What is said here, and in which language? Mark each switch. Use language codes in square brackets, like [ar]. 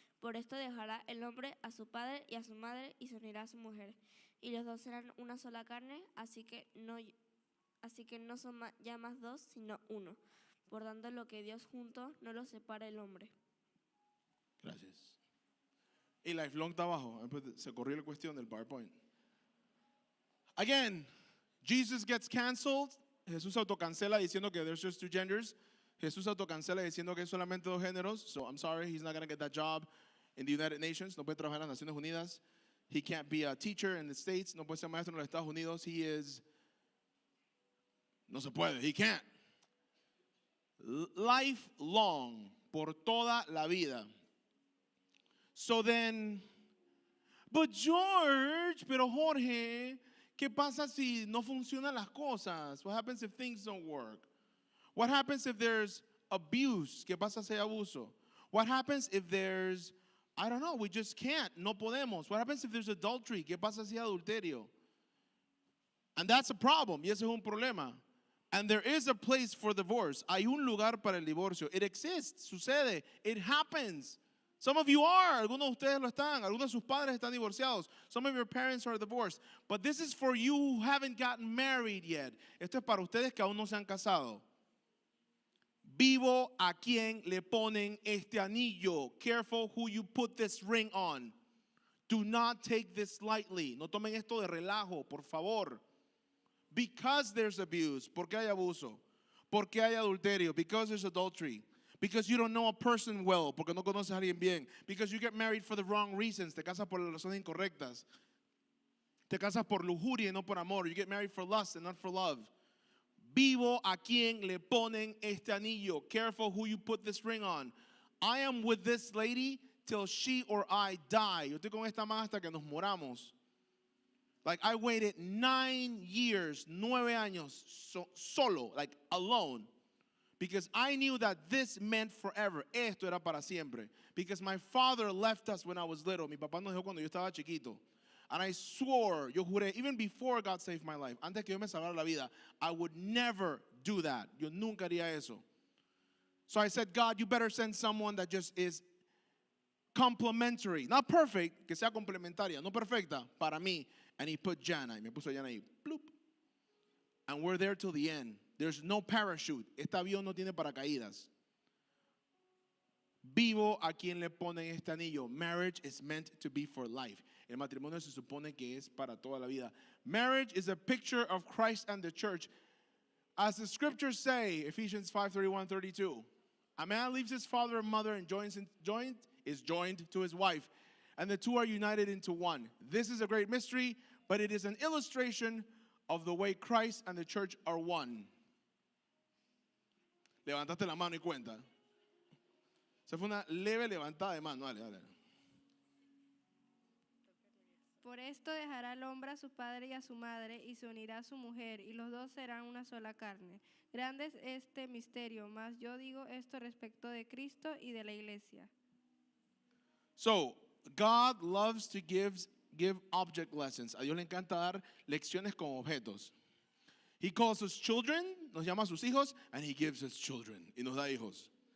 [es] Por esto dejará el hombre a su padre y a su madre y se unirá a su mujer, y los dos serán una sola carne, así que no son ya más dos, sino uno. Por tanto, lo que Dios juntó no lo separa el hombre. Gracias. Y Lifelong está abajo. Se corrió la cuestión del PowerPoint. [en] Again, Jesus gets canceled. [es] Jesús autocancela diciendo que [en] there's just two genders. [es] Jesús autocancela diciendo que hay solamente dos géneros. [en] So I'm sorry, he's not going to get that job in the United Nations. [es] No puede trabajar en las Naciones Unidas. [en] He can't be a teacher in the States. [es] No puede ser maestro en los Estados Unidos. No se puede. [en] He can't. [es] Lifelong, por toda la vida. [en] So then, but George, [es] pero Jorge, ¿qué pasa si no funcionan las cosas? [en] What happens if things don't work? What happens if there's abuse? [es] ¿Qué pasa si hay abuso? [en] What happens if there's, I don't know, we just can't, [es] no podemos? [en] What happens if there's adultery? [es] ¿Qué pasa si hay adulterio? [en] And that's a problem, [es] y ese es un problema. [en] And there is a place for divorce. [es] Hay un lugar para el divorcio. [en] It exists, [es] sucede, [en] it happens. Some of you are, [es] algunos de ustedes lo están, algunos de sus padres están divorciados. [en] Some of your parents are divorced. But this is for you who haven't gotten married yet. [es] Esto es para ustedes que aún no se han casado. Vivo a quien le ponen este anillo. [en] Careful who you put this ring on. Do not take this lightly. [es] No tomen esto de relajo, por favor. [en] Because there's abuse. [es] Porque hay abuso. Porque hay adulterio. [en] Because there's adultery. Because you don't know a person well. [es] Porque no conoces a alguien bien. [en] Because you get married for the wrong reasons. [es] Te casas por las razones incorrectas. Te casas por lujuria y no por amor. [en] You get married for lust and not for love. [es] Vivo a quien le ponen este anillo. [en] Careful who you put this ring on. I am with this lady till she or I die. [es] Yo estoy con esta man hasta que nos moramos. [en] Like I waited 9 years, [es] 9 años, solo, [en] like alone. Because I knew that this meant forever. [es] Esto era para siempre. [en] Because my father left us when I was little. [es] Mi papá nos dejó cuando yo estaba chiquito. [en] And I swore, [es] yo juré, [en] even before God saved my life, [es] antes que yo me salvara la vida, [en] I would never do that. [es] Yo nunca haría eso. [en] So I said, God, you better send someone that just is complementary. Not perfect, [es] que sea complementaria, no perfecta, para mí. [en] And he put Jana, [es] y me puso Jana ahí, bloop. [en] And we're there till the end. There's no parachute. [es] Este avión no tiene paracaídas. Vivo a quien le ponen este anillo. [en] Marriage is meant to be for life. [es] El matrimonio se supone que es para toda la vida. [en] Marriage is a picture of Christ and the church. As the scriptures say, Ephesians 5:31-32, a man leaves his father and mother and is joined to his wife, and the two are united into one. This is a great mystery, but it is an illustration of the way Christ and the church are one. [es] Levantaste la mano y cuenta. Se fue una leve levantada de mano. Dale, dale. Por esto dejará el hombre a su padre y a su madre y se unirá a su mujer y los dos serán una sola carne. Grande es este misterio, mas yo digo esto respecto de Cristo y de la iglesia. [en] So, God loves to give object lessons. [es] A Dios le encanta dar lecciones con objetos. [en] He calls us children, [es] nos llama a sus hijos, [en] and he gives us children, [es] y nos da hijos.